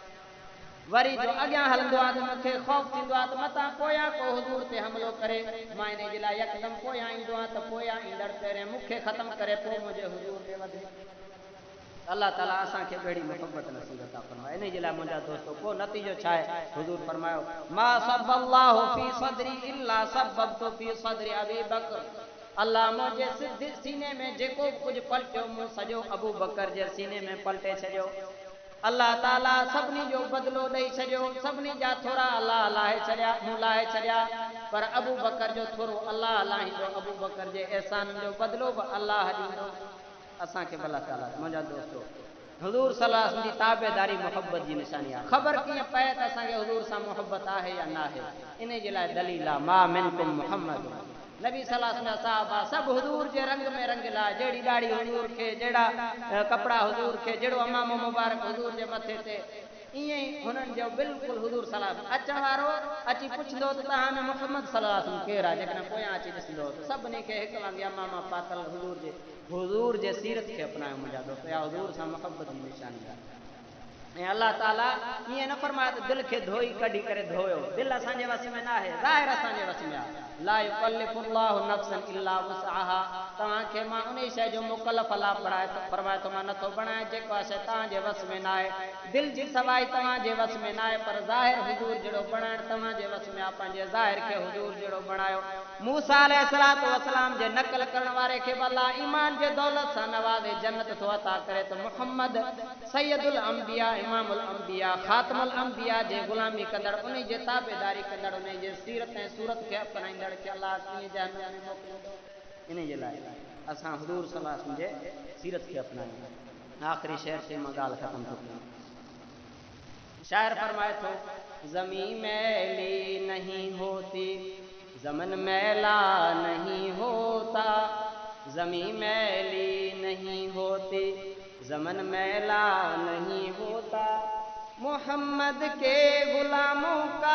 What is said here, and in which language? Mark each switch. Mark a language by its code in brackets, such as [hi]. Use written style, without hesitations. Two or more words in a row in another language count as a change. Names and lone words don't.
[sd] वरी जो अॻियां हलंदो आहे त मूंखे ख़ौफ़ थींदो आहे त मतां पोयां को हुज़ूर ते हमिलो करे, मां इन जे लाइ यकदमि पोयां ईंदो आहियां त पोयां ईंदड़ पहिरें मूंखे ख़तमु करे पोइ मुंहिंजे हुज़ूर ते वधे। अल्लाह ताला असांखे अहिड़ी मोहबत नसीब अता फरमाए। इन जे लाइ मुंहिंजा दोस्तो को नतीजो छा आहे? हुज़ूर फरमायो, [ar] ما صب الله في صدري إلا صببت في صدر أبي بكر. [sd] अल्लाह मुंहिंजे सीने में जेको कुझु पलटियो मूं सॼो अबू बकर जे सीने में पलटे छॾियो। अल्लाह ताला सभिनी जो बदिलो ॾेई छॾियो, सभिनी जा थोरा अल्लाह लाहे छॾिया, मूं लाहे छॾिया, पर अबू बकर जो थोरो अल्लाह लाहींदो, अबू बकर जे एहसाननि जो बदिलो बि अल्लाह ॾींदो। असांखे भला ताला मुंहिंजा दोस्तो हुज़ूर [ar] صلى الله عليه وسلم [sd] जी ताबेदारी मोहब्बत जी निशानी आहे। ख़बर कीअं पए त असांखे हुज़ूर सां मोहब्बत आहे या न आहे? इन जे लाइ दलील आहे, [ar] ما منكم [sd] मुहम्मद। नबी [ar] صلى الله عليه وسلم [sd] साहबा सभु हुज़ूर जे रंग में रंगियल आहे। जहिड़ी ॾाढ़ी हुज़ूर खे, जहिड़ा कपिड़ा हुज़ूर खे, जहिड़ो अमामो मुबारक हुज़ूर जे मथे ते, ईअं ई हुननि जो बिल्कुलु हुज़ूर [ar] صلى الله عليه وسلم. [sd] अचण वारो अची पुछंदो त तव्हां में मुहम्मद [ar] صلى الله عليه وسلم [sd] केरु आहे? जेकॾहिं पोयां अची ॾिसंदो त सभिनी खे हिकु वांगुरु अमामा पातल हुज़ूर जे सीरत खे अपनायो मुंहिंजा दोस्त। या हुज़ूर सां मोहब्बत जी निशानी आहे। ऐं अल्लाह ताला ईअं न फरमाए त दिलि खे धोई कढी करे धोयो, दिलि असांजे वस में न आहे, ज़ाहिर असांजे वस में आहे। [ar] لا يكلف الله نفسا إلا وسعها. [sd] तव्हांखे मां उन शइ जो मुकल्लफ अलाह फरमाए थो मां नथो बणाए जेका शइ तव्हांजे वस में न आहे। दिलि जी सवाई तव्हांजे वस में न आहे, पर ज़ाहिर हुज़ूर जहिड़ो बणाइण तव्हांजे वस में आहे। पंहिंजे ज़ाहिर खे हुज़ूर जहिड़ो बणायो। मूसा [ar] عليه الصلاة والسلام [sd] जे नक़ल करण वारे खे अल्लाह ईमान जे दौलत सां नवाज़े जन्नत थो अता करे त मुहम्मद [ar] سيد الأنبياء, إمام الأنبياء, خاتم الأنبياء [sd] जे ग़ुलामी कंदड़, उन जे ताबेदारी कंदड़, उन जे सीरत ऐं सूरत खे अपनाईंदड़ खे अल्लाह कीअं जहन्नम में मोकिलींदो? इन जे लाइ असां हुज़ूर [ar] صلى الله عليه وسلم [sd] जे सीरत खे अपनायूं। [ur] آخری شعر سے مگال ختم تو شاعر فرمائے تو زمین میلی نہیں ہوتی زمن میلا نہیں ہوتا زمین میلی نہیں ہوتی زمن میلا نہیں ہوتا محمد کے غلاموں کا